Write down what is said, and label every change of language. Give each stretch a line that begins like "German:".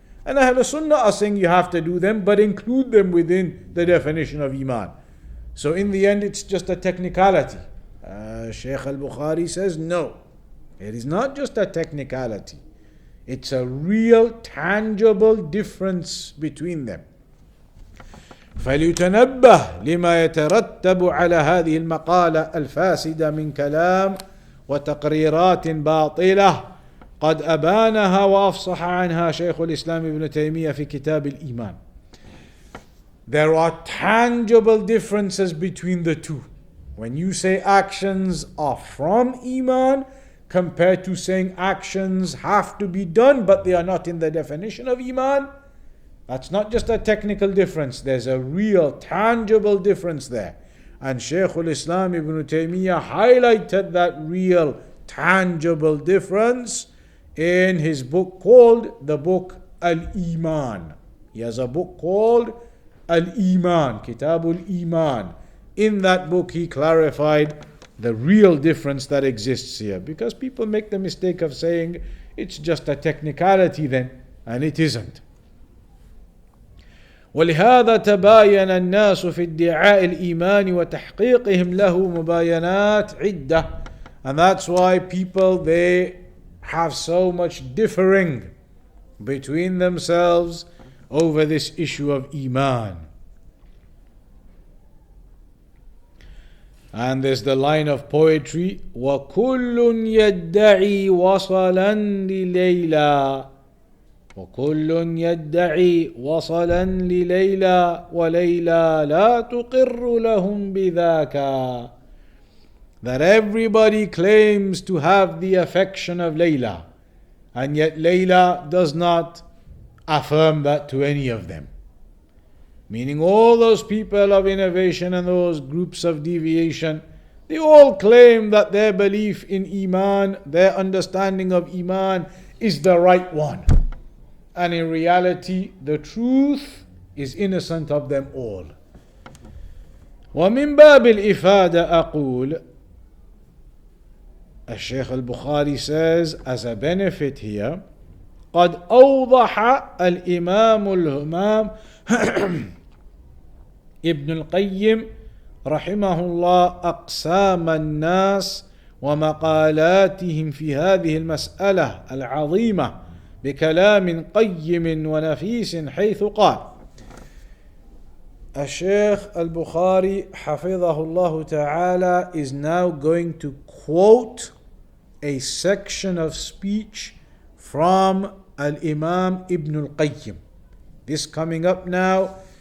English: And Ahl Sunnah are saying you have to do them, but include them within the definition of Iman. So in the end, it's just a technicality. Shaykh al-Bukhari says, no. It is not just a technicality. It's a real, tangible difference between them.
Arabic: فليتنبه لما يترتب على هذه المقالة الفاسدة من كلام وتقريرات باطلة قد أبانها وأفصح عنها شيخ الإسلام ابن تيمية في كتاب الإيمان.
English: There are tangible differences between the two. When you say actions are from Iman, compared to saying actions have to be done but they are not in the definition of Iman, that's not just a technical difference. There's a real tangible difference there. And Shaykh al-Islam ibn Taymiyyah highlighted that real tangible difference in his book called the book Al-Iman. He has a book called Al-Iman, Kitabul Iman. In that book he clarified the real difference that exists here, because people make the mistake of saying it's just a technicality then, and it isn't.
Arabic: ولهذا تباين الناس في ادعاء الإيمان وتحقيقهم له مباينات عدة.
English: And that's why people, they have so much differing between themselves over this issue of Iman. And there's the line of poetry,
Arabic: وَكُلٌّ يَدَّعِي وَصَلًا لِلَيْلَى وكل يدعي وصلا لليلى وليلى لا تقر لهم بذاك.
English: That everybody claims to have the affection of Layla, and yet Layla does not affirm that to any of them. Meaning all those people of innovation and those groups of deviation, they all claim that their belief in Iman, their understanding of Iman is the right one. And in reality, the truth is innocent of them all.
Arabic: ومن باب الإفادة أقول, الشيخ البخاري
English: says, as a benefit here,
Arabic: قد أوضح الإمام الهمام ابن القيم رحمه الله أقسام الناس ومقالاتهم في هذه المسألة العظيمة بكلام قيم ونفيس حيث قال.
English: Al-Shaykh al-Bukhari
Arabic: حفظه الله تعالى
English: is now going to quote a section of speech from Al-Imaam Ibn al-Qayyim. This coming up now